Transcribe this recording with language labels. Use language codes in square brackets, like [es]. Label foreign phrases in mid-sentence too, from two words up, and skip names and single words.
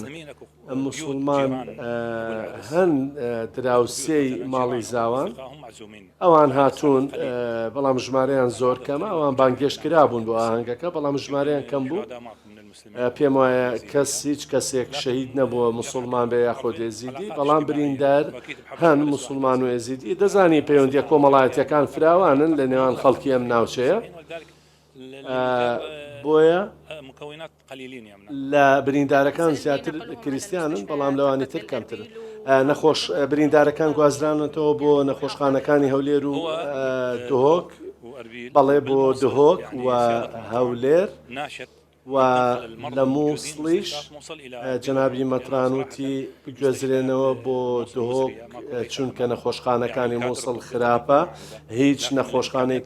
[ckb] موسڵمان هەن دراوسێی ماڵی زاوان، ئەوان هاتوون، بەڵام ژمارەیان زۆر کەمە، ئەوان بانگێشت کرابوون بۆ ئاهەنگەکە، بەڵام ژمارەیان کەم بوو. پێم وایە کەس هیچ کەسێک شەهید نەبووە موسڵمان بێ یاخۆ ئێزیدی، بەڵام بریندار هەن موسڵمان و ئێزیدی. دەزانی پەیوەندیە کۆمەڵایەتیەکان فراوانن لە نێوان خەڵکی ئەم ناوچەیە، بۆیە [ar] مكونات قليلين يعني [ckb] لە بریندارەکان زیاتر کریسیانن بەڵام لەوانی تر کەمترن نەخۆش بریندارەکان گوازرانێتەوە بۆ نەخۆشخانەکانی هەولێر و دهۆک بەڵێ بۆ دهۆک و هەولێر و لە مووسڵیش جەنابی مەترانوتی بگوێزرێنەوە بۆ دهۆک چونکە نەخۆشخانەکانی مووسڵ خراپە هیچ نەخۆشخانەیەکی